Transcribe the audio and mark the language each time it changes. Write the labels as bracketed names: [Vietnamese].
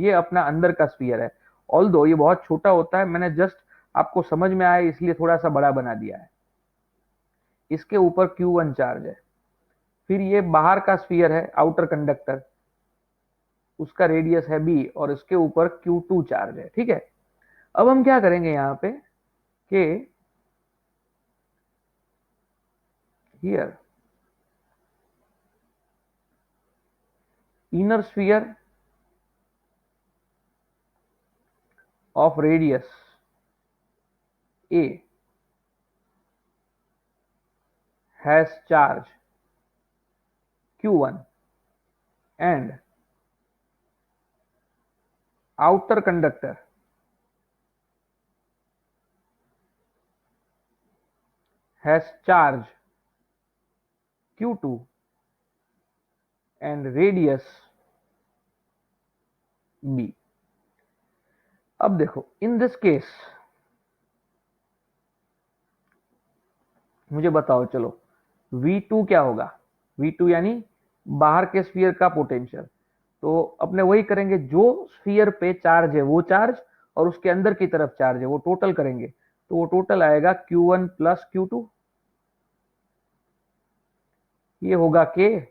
[Hindi] ये अपना अंदर का स्फीयर है, ऑल्दो ये बहुत छोटा होता है, मैंने जस्ट आपको समझ में आए इसलिए थोड़ा सा बड़ा बना दिया है। इसके ऊपर Q1 चार्ज है, फिर ये बाहर का स्फीयर है, आउटर कंडक्टर, उसका रेडियस है b, और इसके ऊपर Q2 चार्ज है। ठीक है, अब हम क्या करेंगे यहाँ पे कि here [English] inner sphere of radius a has charge Q1 and outer conductor has charge Q2 and radius b। [Hindi] अब देखो, [English] in this case [Hindi] मुझे बताओ, चलो V2 क्या होगा, V2 यानी बाहर के स्फीयर का पोटेंशियल। तो अपने वही करेंगे, जो स्फीयर पे चार्ज है वो चार्ज, और उसके अंदर की तरफ चार्ज है वो टोटल करेंगे, तो वो टोटल आएगा Q1 प्लस Q2, ये होगा K।